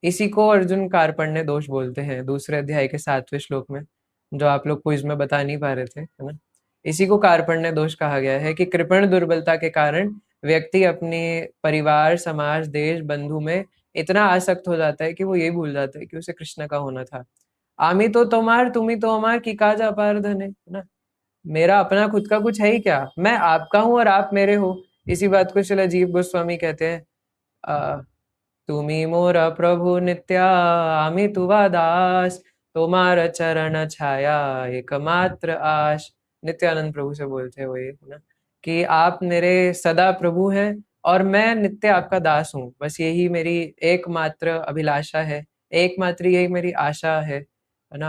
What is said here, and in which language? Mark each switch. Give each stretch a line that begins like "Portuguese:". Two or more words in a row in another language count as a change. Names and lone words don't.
Hindi: इसी को अर्जुन कार्पण्य दोष बोलते हैं, दूसरे अध्याय के 7वें श्लोक में, जो आप लोग क्विज में बता नहीं पा रहे थे, है ना। इसी को कार्पण्य दोष कहा गया है कि कृपण दुर्बलता के कारण व्यक्ति अपने परिवार, समाज, देश, बंधु में इतना आसक्त हो जाता है कि वो ये भूल जाता है कि उसे कृष्ण का होना था।
Bangla: আমি তো তোমার, তুমি তো আমার, কী কাজ অপার ধন
Hindi: है ना। मेरा अपना खुद का कुछ है ही क्या, मैं आपका हूं और आप मेरे हो। इसी बात को श्रील अजीब गोस्वामी कहते हैं,
Bangla: তুমি মোর প্রভু নিত্যা, আমি তুয়া দাস, তোমার চরণ ছায়া একমাত্র আশ।
Hindi: नित्यानंद प्रभु से बोलते हैं वो, ये है ना, कि आप मेरे सदा प्रभु हैं और मैं नित्य आपका दास हूँ। बस यही मेरी एकमात्र अभिलाषा है, एकमात्र यही मेरी आशा है ना।